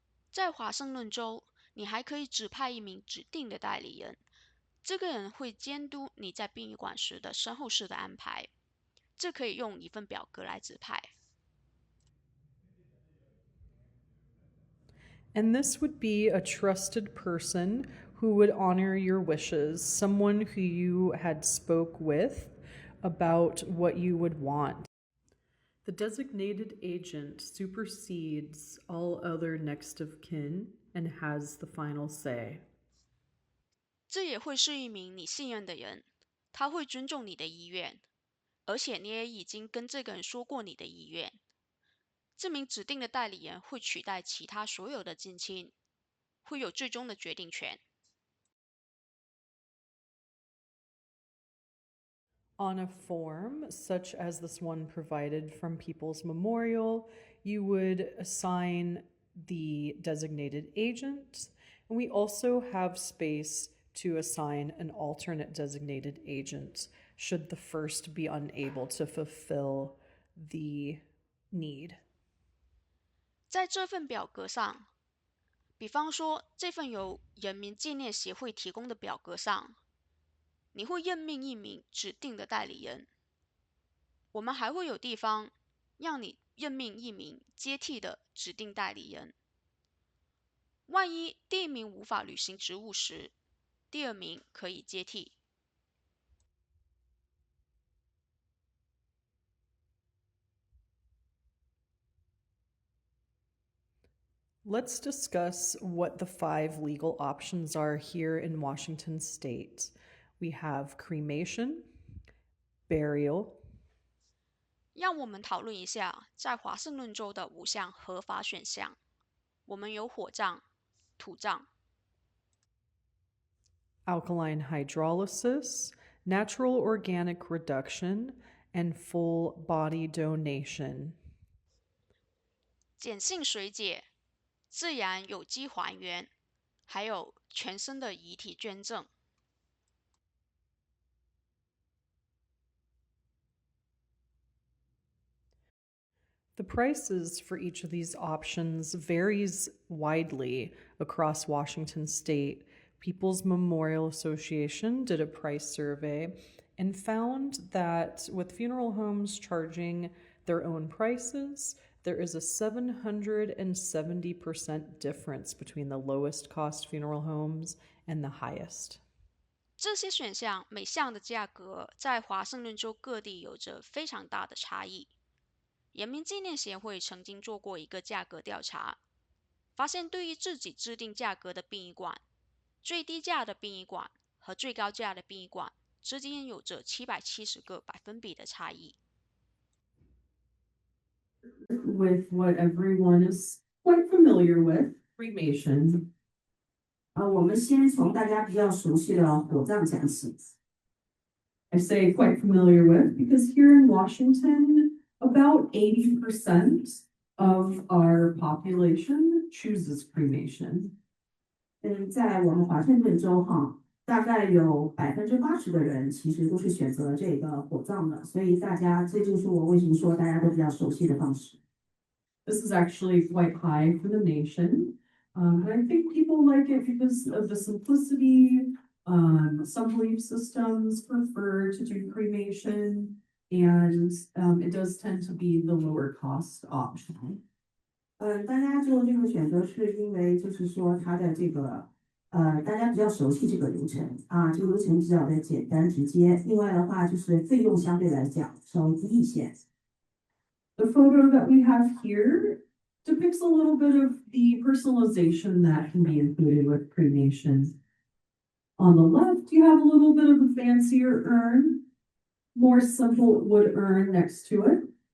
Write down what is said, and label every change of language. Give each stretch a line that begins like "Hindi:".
Chinese: 在华盛顿州，你还可以指派一名指定的代理人，这个人会监督你在殡仪馆时的身后事的安排。这可以用一份表格来指派。
English: And this would be a trusted person who would honor your wishes, someone who you had spoke with about what you would want. The designated agent supersedes all other next of kin and has the final say.
Chinese: 这也会是一名你信任的人，他会尊重你的意愿，而且你也已经跟这个人说过你的意愿。这名指定的代理人会取代其他所有的近亲，会有最终的决定权。
English: On a form, such as this one provided from People's Memorial, you would assign the designated agent, and we also have space to assign an alternate designated agent should the first be unable to fulfill the need.
Chinese: 在这份表格上，比方说这份由人民纪念协会提供的表格上，你会任命一名指定的代理人。我们还会有地方让你任命一名接替的指定代理人。万一第一名无法履行职务时，第二名可以接替。
English: Let's discuss what the 5 legal options are here in Washington state. We have cremation, burial.
Chinese: 让我们讨论一下在华盛顿州的5项合法选项。我们有火葬、土葬、
English: alkaline hydrolysis, natural organic reduction, and full body donation.
Chinese: 碱性水解、自然有机还原，还有全身的遗体捐赠。
English: The prices for each of these options varies widely across Washington state. People's Memorial Association did a price survey and found that with funeral homes charging their own prices, there is a 770% difference between the lowest cost funeral homes and the highest.
Chinese: 这些选项每项的价格在华盛顿州各地有着非常大的差异。人民纪念协会曾经做过一个价格调查，发现对于自己制定价格的殡仪馆，最低价的殡仪馆和最高价的殡仪馆之间有着770个百分比的差异。
English: With what everyone is quite familiar with, cremation.
Chinese: 我们先从大家比较熟悉的火葬讲起。
English: I say quite familiar with because here in Washington, about 80% of our population chooses cremation.
Chinese: 在我们华盛顿州哈，大概有80%的人其实都是选择这个火葬的，所以这就是我为什么说大家都比较熟悉的方式。
English: This is actually quite high for the nation. But I think people like it because of the simplicity. Some belief systems prefer to do cremation, and it does tend to be the lower cost option.
Chinese: 大家做这个选择是因为就是说它的这个大家比较熟悉这个流程啊，这个流程比较的简单直接。另外的话就是费用相对来讲稍微低一些。
English: The photo that we have here depicts a little bit of the personalization that can be included with cremation. On the left, you have a little bit of a fancier urn, more simple wood urn next to it.